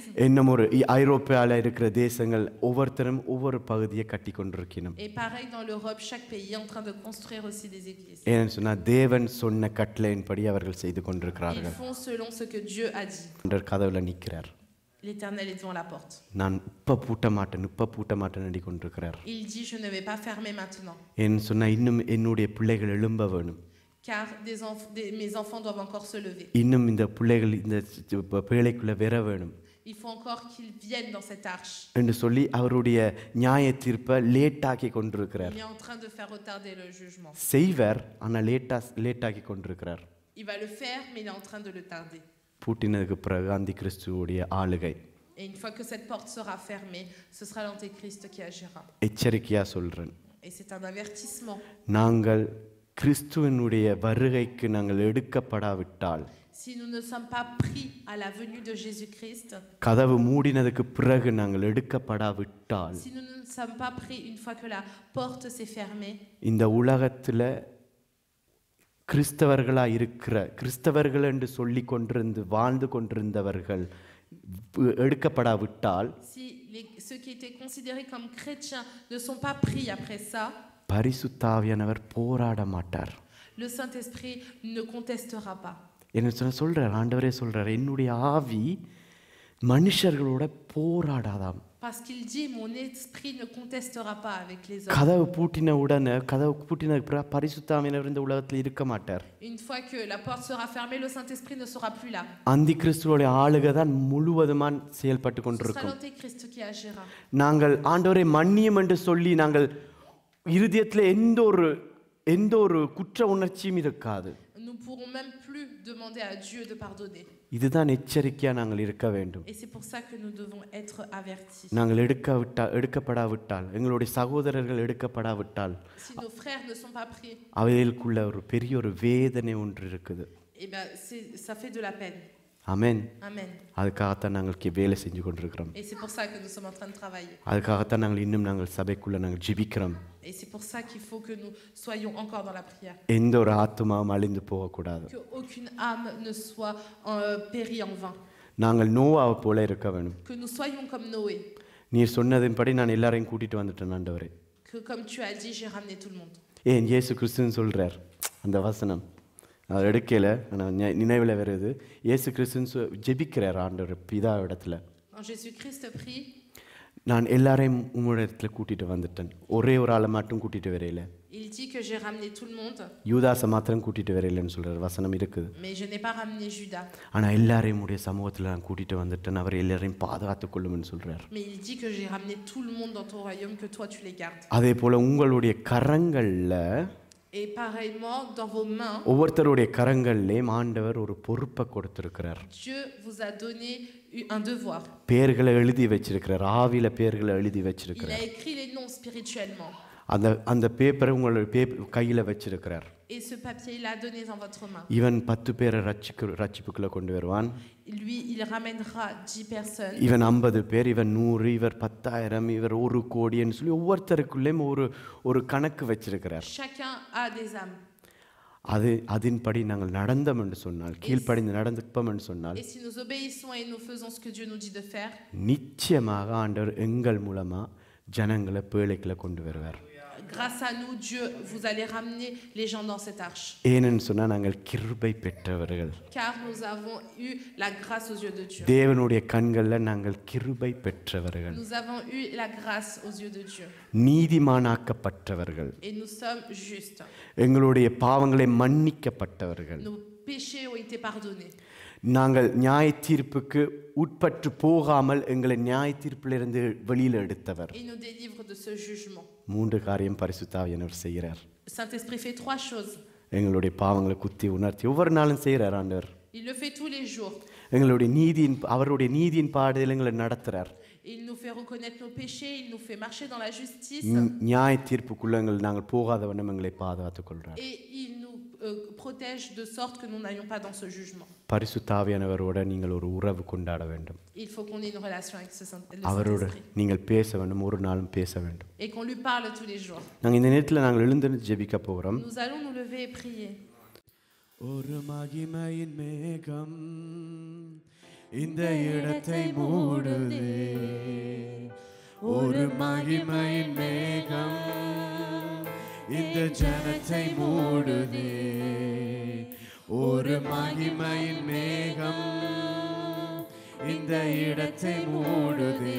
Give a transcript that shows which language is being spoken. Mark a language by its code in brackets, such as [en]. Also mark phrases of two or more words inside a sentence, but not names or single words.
[ta] இன்னும் ஒரு ஐரோப்பாவில் இருக்கிற தேசங்கள் ஒவ்வொருத்தரும் ஒவ்வொரு பகுதியை கட்டி கொண்டிருக்கணும். [fr] Et pareil dans l'Europe, chaque pays est en train de construire aussi des églises. [ta] ஏன்னு சொன்னால் தேவன் சொன்ன கட்டளையின்படி அவர்கள் செய்து கொண்டிருக்கிறார்கள். [fr] Ils font selon ce que Dieu a dit. [ta] கதவுல நிற்கிறார். [fr] L'Éternel est devant la porte. [ta] நான் இப்ப பூட்ட மாட்டேன் கொண்டிருக்கிறார். [fr] Il dit, je ne vais pas fermer maintenant. [ta] ஏன்னு சொன்னால் இன்னும் என்னுடைய பிள்ளைகள் எழும்ப வேணும். [fr] Car mes enfants doivent encore se lever. [ta] இன்னும் இந்த பிள்ளைகள் இந்த பேழைக்குள்ள வர வேணும். [fr] Il faut encore qu'ils viennent dans cette arche. [ta] என்று சொல்லி அவருடைய நியாய தீர்ப்பை லேட்டாக்கி கொண்டிருக்கிறார். [fr] Il est en train de faire retarder le jugement. [ta] செய்வர் ஆனால் லேட்டாக்கி கொண்டிருக்கிறார். [fr] Il va le faire, mais il est en train de le tarder. [ta] பூட்டினதுக்கு பிறகு அந்தி கிறிஸ்துவோடைய ஆளுகை. [fr] Et une fois que cette porte sera fermée, ce sera l'antéchrist qui agira. [ta] எச்சரிக்கையா சொல்றேன். [fr] Et c'est un avertissement. [ta] நாங்கள் கிறிஸ்துவினுடைய வருகைக்கு நாங்கள் எடுக்கப்படாவிட்டால், [fr] Si nous ne sommes pas pris à la venue de Jésus-Christ, [ta] கதவு மூடினதுக்கு பிறகு நாங்கள் எடுக்கப்படாவிட்டால், [fr] si nous ne sommes pas pris une fois que la porte s'est fermée, [ta] இந்த உலகத்துல கிறிஸ்தவர்கள் என்று சொல்லி கொண்டிருந்து வாழ்ந்து கொண்டிருந்தவர்கள் எடுக்கப்படாவிட்டால், [fr] si ceux qui étaient considérés comme chrétiens ne sont pas pris après ça, [ta] பரிசுத்தாவியானவர் போராட மாட்டார். [fr] le Saint-Esprit ne contestera pas. [ta] என்ன சொல்றார் ஆண்டவரே சொல்றார், என்னுடைய ஆவி மனுஷர்களோட போராடாதாம். [fr] Parce qu'il dit, mon esprit ne contestera pas avec les hommes. [ta] கதவு பூட்டின பிறகு பரிசுத்தாவியானவர் இந்த உலகத்தில் இருக்க மாட்டார். [fr] Une fois que la porte sera fermée, le Saint-Esprit ne sera plus là. [ta] அந்தி கிறிஸ்துவோட ஆளுகை தான் முழுவதுமான் செயல்பட்டு [fr] Ce sera [ta] கொண்டிருக்கும். [fr] l'antéchrist qui agira. [ta] நாங்கள் ஆண்டவரை மன்னியும் என்று சொல்லி நாங்கள் இருதயத்தில் எந்த ஒரு குற்ற உணர்ச்சியும் இருக்காது. [fr] Nous ne pourrons même plus demander à Dieu de pardonner. [ta] இதுதான் எச்சரிக்கையா நாங்கள் இருக்க வேண்டும். [fr] Et c'est pour ça que nous devons être avertis. [ta] நாங்கள் எடுக்கப்படாவிட்டால், எங்களுடைய சகோதரர்கள் எடுக்கப்படாவிட்டால், [fr] Si nos frères ne sont pas pris, [ta] அவைகளுக்குள்ள ஒரு பெரிய ஒரு வேதனை ஒன்று இருக்குது. [fr] eh ben, ça fait de la peine. [ta] ஆமென். [fr] Amen. [ta] அதுக்காகத்தான் நாங்கள் வேலை செஞ்சு கொண்டிருக்கிறோம். [fr] Et c'est pour ça que nous sommes en train de travailler. [ta] அதுக்காகத்தான் நாங்கள் சபைக்குள்ள நாங்கள் ஜெபிக்கிறோம். [fr] Et c'est pour ça qu'il faut que nous soyons encore dans la prière. [ta] எந்த ஒரு ஆத்துமாவும் அழிந்து போகக்கூடாது. [fr] Que aucune âme ne soit périe en vain. [ta] நாங்கள் நோவாவை போல இருக்க வேணும். [fr] Que nous soyons comme Noé. [ta] நீர் சொன்னதின்படி நான் எல்லாரையும் கூட்டிட்டு வந்துட்டேன் ஆண்டவரே. [fr] Que comme tu as dit, j'ai ramené tout le monde. [ta] ஏன் இயேசு கிறிஸ்துன்னு சொல்றார் அந்த வசனம் அது எடுக்கல, ஆனால் நினைவில் வருது. இயேசு கிறிஸ்துன்னு ஜெபிக்கிறார் ஆண்டவர் பிதா இடத்துல. [fr] Quand Jésus-Christ prie, [ta] நான் எல்லாரையும் உங்களோட இடத்துல கூட்டிட்டு வந்துட்டேன், ஒரே ஒரு ஆளை மட்டும் கூட்டிட்டு வரையில. [fr] il dit que j'ai ramené tout le monde, [ta] யூதாசை மாத்திரம் கூட்டிட்டு வரையிலன்னு சொல்றார் வசனம் இருக்குது. [fr] mais je n'ai pas ramené Judas. [ta] ஆனால் எல்லாரையும் உடைய சமூகத்தில் நான் கூட்டிட்டு வந்துட்டேன், அவர் எல்லாரையும் பாதுகாத்துக் கொள்ளும்னு சொல்றார். [fr] Mais il dit que j'ai ramené tout le monde dans ton royaume, que toi tu les gardes. [ta] அதே போல உங்களுடைய கரங்கள்ல, [fr] Et pareillement, dans vos mains, [ta] ஒவ்வொருத்தருடைய கரங்கள்லேயும் ஆண்டவர் ஒரு பொறுப்பை கொடுத்திருக்கிறார். [fr] Dieu vous a donné un devoir. [ta] பேர்களை எழுதி வச்சிருக்கிறார், ஆவியில பேர்களை எழுதி [fr] Il [ta] வச்சிருக்கிறார். [fr] a écrit les noms spirituellement. [ta] அந்த பேப்பரை உங்களுடைய கையில வச்சிருக்கிறார். [fr] Et ce papier, il l'a donné dans votre main. [ta] இவன் 10 பேரை ரட்சிப்புக்குள்ள கொண்டு வருவான். [fr] Lui, il ramènera 10 personnes. [ta] இவன் 50 பேர், இவன் 100, இவர் 10,000, இவர் 1 கோடின்னு சொல்லி ஒவ்வொருத்தருக்குள்ளேயும் ஒரு கணக்கு வச்சிருக்கிறார். [fr] Chacun a des âmes. [ta] அதன்படி நாங்கள் நடந்தோம் என்று சொன்னால், கீழ்ப்படிந்து நடந்துப்போம் என்று சொன்னால், [fr] Et si nous obéissons et nous faisons ce que Dieu nous dit de faire, [ta] நிச்சயமாக ஆண்டவர் எங்கள் மூலமா ஜனங்களை பேழைக்குள்ள கொண்டு வருவார். [fr] grâce à nous, Dieu, vous allez ramener les gens dans cette arche. [ta] ஏனென்று சொன்னால் நாங்கள் கிருபை பெற்றவர்கள். [fr] Car nous avons eu la grâce aux yeux de Dieu. [ta] தேவனுடைய கண்களில் நாங்கள் கிருபை பெற்றவர்கள். [fr] Nous avons eu la grâce aux yeux de Dieu. [ta] நீதிமானாக்கப்பட்டவர்கள். [fr] Et nous sommes justes. [ta] எங்களுடைய பாவங்களை மன்னிக்கப்பட்டவர்கள். [fr] Nos péchés ont été pardonnés. [ta] நாங்கள் நியாய தீர்ப்புக்கு உட்பட்டு போகாமல் எங்களை நியாய தீர்ப்பிலிருந்து வெளியில் எடுத்தவர். [fr] Il nous délivre de ce jugement. [ta] 3 காரியம் பரிசுத்தாவியானவர் செய்கிறார். [fr] Le Saint-Esprit fait 3 choses. [ta] எங்களுடைய பாவங்களை குத்தி உணர்த்தி ஒவ்வொரு நாளும் செய்கிறார் ஆண்டவர். [fr] Il le fait tous les jours. [ta] அவருடைய நீதியின் பாதையில் எங்களை நடத்துறார். [fr] Il nous fait reconnaître nos péchés, il nous fait marcher dans la justice. [ta] நியாய தீர்ப்புக்குள்ள நாங்கள் போகாத வண்ணம் எங்களை பாதுகாத்துக் கொள்கிறார். [fr] Et il nous protège de sorte que nous n'allions pas dans ce jugement. [ta] பரிசுத்த ஆவியானவரோட நீங்கள் ஒரு உறவு கொண்டாட வேண்டும். [fr] Il faut qu'on ait une relation avec le [ta] அவரோட [fr] Saint-Esprit. [ta] நீங்கள் பேச வேண்டும், ஒரு நாளும் பேச வேண்டும். [fr] Et qu'on lui parle tous les jours. [ta] நாங்கள் இந்த நேரத்தில் நாங்கள் எழுந்து ஜெபிக்க போகிறோம். [fr] Nous allons nous lever et prier. [ta] ஒரு மகிமையின் மேகம் இந்த இடத்தை மூடுதே. ஒரு மகிமையின் மேகம் இந்த ஜனத்தை மூடுதே. ஒரு மகிமையின் மேகம் இந்த இடத்தை மூடுதே.